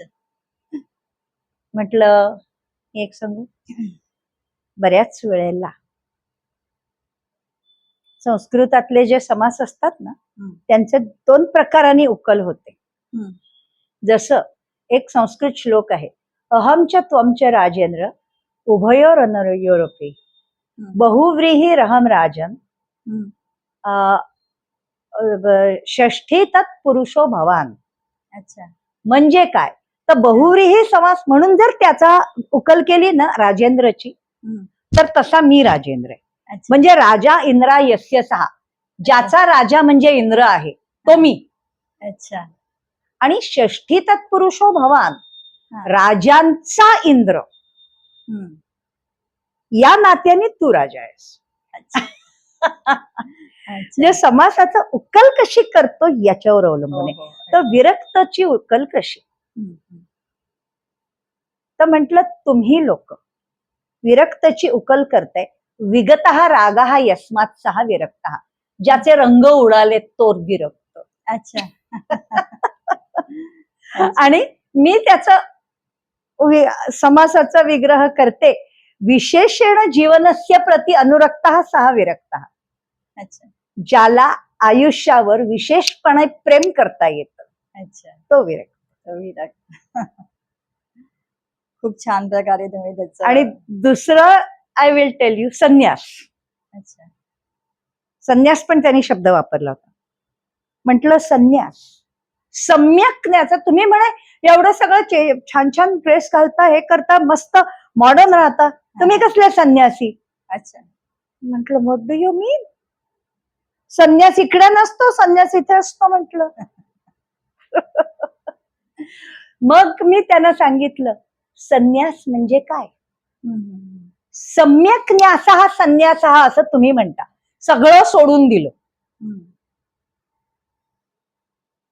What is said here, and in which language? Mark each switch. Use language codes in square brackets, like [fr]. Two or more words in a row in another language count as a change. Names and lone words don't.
[mr] म्हटलं, एक सांगू, बऱ्याच वेळेला संस्कृतातले जे समास असतात ना, त्यांचे 2 प्रकारांनी उकल होते. जसं एक संस्कृत श्लोक आहे, [sa] अहम च त्वम च राजेंद्र उभयोर अनयोरपि बहुव्रीही रहम राजन षष्ठी तत्पुरुषो भवान. [mr] अच्छा. म्हणजे काय, तर बहुव्रीही समास म्हणून जर त्याचा उकल केली ना राजेंद्रची, तर तसा मी राजेंद्र आहे. अच्छा. म्हणजे [sa] राजा इंद्रा यस्य सहा, [mr] ज्याचा राजा म्हणजे इंद्र आहे तो मी. अच्छा. [sa] आणि षष्ठी तत्पुरुषो भवान, [mr] राजांचा इंद्र, या नात्याने तू राजा आहेस. म्हणजे समासाचा उकल कशी करतो याच्यावर अवलंबून आहे. तर विरक्तची उकल कशी? तर म्हटलं, तुम्ही लोक विरक्तची उकल करताय, [sa] विगतः रागः यस्मात् सः विरक्तः, [mr] ज्याचे रंग उडाले तो विरक्त. अच्छा. आणि मी त्याचा समासाचा विग्रह करते, [sa] विशेषेण जीवनस्य प्रति अनुरक्तः सः विरक्तः. [mr] अच्छा. ज्याला आयुष्यावर विशेषपणे प्रेम करता येतं. अच्छा. तो विरक्त. खूप छान प्रकारे तुम्ही त्याचं. आणि दुसरं [en] I will tell you, [mr] संन्यास. अच्छा. संन्यास पण त्यांनी शब्द वापरला होता. म्हटलं, संन्यास सम्यक न्याचा. तुम्ही म्हणे एवढं सगळं छान छान ड्रेस घालता, हे करता, मस्त मॉडर्न राहता, तुम्ही कसले संन्यासी? अच्छा. म्हटलं, [en] What do you mean? [mr] संन्यास इकडे नसतो, संन्यास इथे असतो म्हटलं. मग मी त्यांना सांगितलं, संन्यास म्हणजे काय? [sa] सम्यक न्यासः संन्यासः [mr] असं तुम्ही म्हणता, सगळं सोडून दिलं.